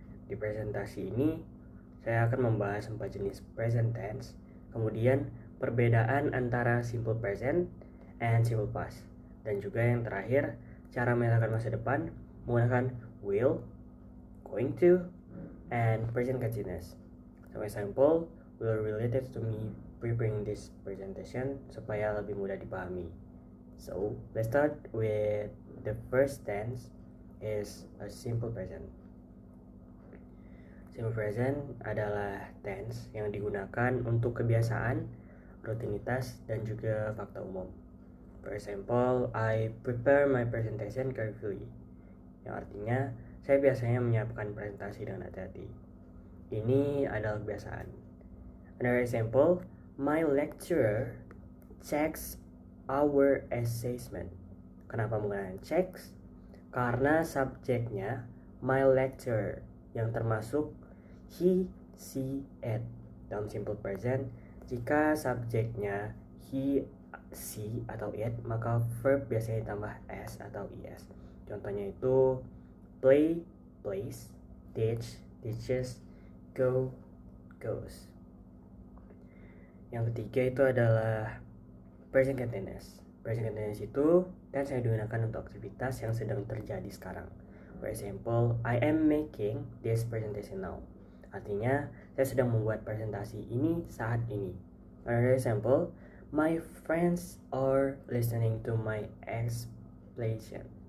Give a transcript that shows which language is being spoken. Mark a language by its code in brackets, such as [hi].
[id] Di presentasi ini, saya akan membahas 4 jenis present tense, kemudian perbedaan antara simple present and simple past, dan juga yang terakhir, cara menyatakan masa depan menggunakan will, going to, and present continuous. [en] Some example will related to me preparing this presentation [id] supaya lebih mudah dipahami. [en] So, let's start with the first tense is a simple present. [id] Simple present adalah tense yang digunakan untuk kebiasaan, rutinitas, dan juga fakta umum. [en] For example, I prepare my presentation carefully, [id] yang artinya saya biasanya menyiapkan presentasi dengan hati-hati. Ini adalah kebiasaan. [en] Another example, my lecturer checks our assessment. [id] Kenapa menggunakan checks? Karena subjeknya my lecturer yang termasuk he, she, it. Dalam simple present, jika subjeknya he, she, atau it, maka verb biasanya ditambah s atau es. Contohnya itu play, plays, teach, teaches, go, goes. Yang ketiga itu adalah present continuous. Present continuous itu tense yang digunakan untuk aktivitas yang sedang terjadi sekarang. [en] For example, I am making this presentation now. [id] Artinya, saya sedang membuat presentasi ini saat ini. [en] Another example, my friends are listening to my explanation.